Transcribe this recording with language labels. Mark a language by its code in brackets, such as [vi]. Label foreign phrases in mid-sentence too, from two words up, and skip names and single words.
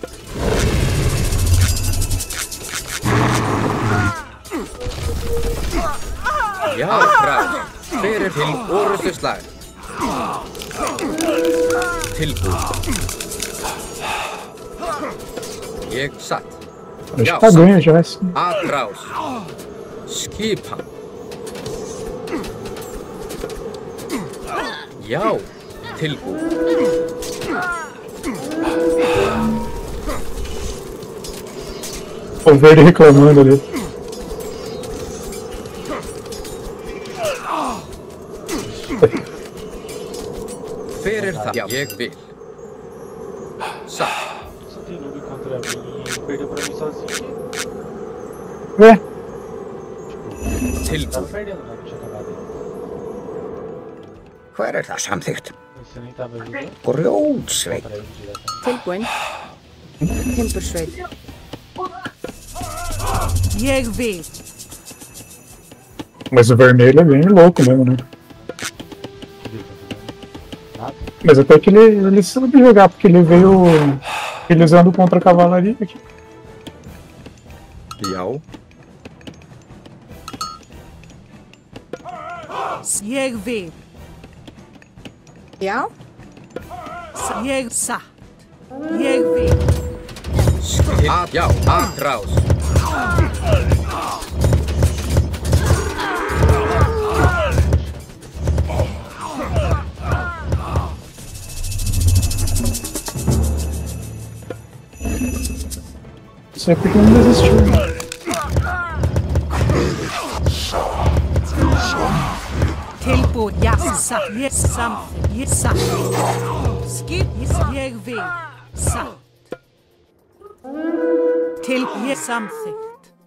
[is] Já, bræð. Hver er til orustuslag? Tilbúin. Ég satt. [pt] Acho que tá ganho já assim. Atrás. [is] Skipan. Já, tilbúin. [pt] O verde reclamando ali. [is] Hver er það? Já, ég vil. Satt. [pt] Só tem noob contra mim e perdeu pra mim sozinho. Ué, Tava [is] Tilbúin. [pt] perdendo, né? Não tinha acabado ainda. [is] Hver er það samþykkt? [pt] Você nem tava ajudando [is] Grjótsveit. [pt] contra ele diretamente. [is] tilbúin. Timbursveit. Ég vil. [pt] mas o vermelho é bem louco mesmo, né? Nada. Mas até que ele sabe jogar, porque ele veio utilizando contra a cavalaria aqui. [is] já, Ég vil. Já, Ég satt. Ég vil. Já, [pt] atrás. Isso é porque não desistiu. [is] Tilbúin. Já, satt. Ég samt. Ég satt. Skip. Ég vil. Satt. Til. Ég samþykkt.